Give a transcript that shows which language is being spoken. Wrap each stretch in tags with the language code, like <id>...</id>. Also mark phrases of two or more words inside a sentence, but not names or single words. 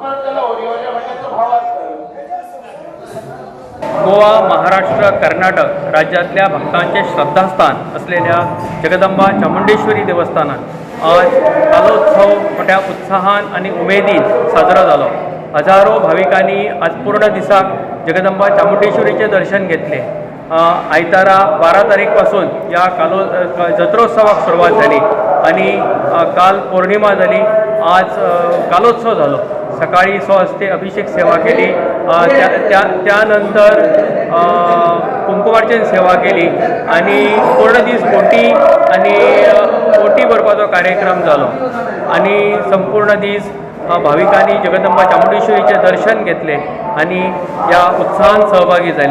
<kok>गोवा, महाराष्ट्र, कर्नाटक राज्यातल्या भक्तांचे श्रद्धास्थान असलेल्या जगदंबा चामुंडेश्वरी देवस्थानात आज कालोत्सव मोठ्या उत्साहान आणि उमेदीन साजरा जालो. हजारो भाविकांनी आज पूर्ण दिसाक जगदंबा चामुंडेश्वरीचे दर्शन घेतले. आयतारा 12 तारीख पासून या जत्रोत्सवाक सुरुवात झाली आणि काल पौर्णिमा झाली. आज कालोत्सव झालो. सकाळी स्वहस्ते अभिषेक सेवा केली. त्यानंतर कुंकुमार्चन सेवा केली आणि पूर्ण दीस ओटी भरपाचो कार्यक्रम जालो आणि संपूर्ण दीस भाविकांनी जगदंबा चामुंडेश्वरीचे दर्शन घेतले आणि या उत्सवात सहभागी झाले.</kok>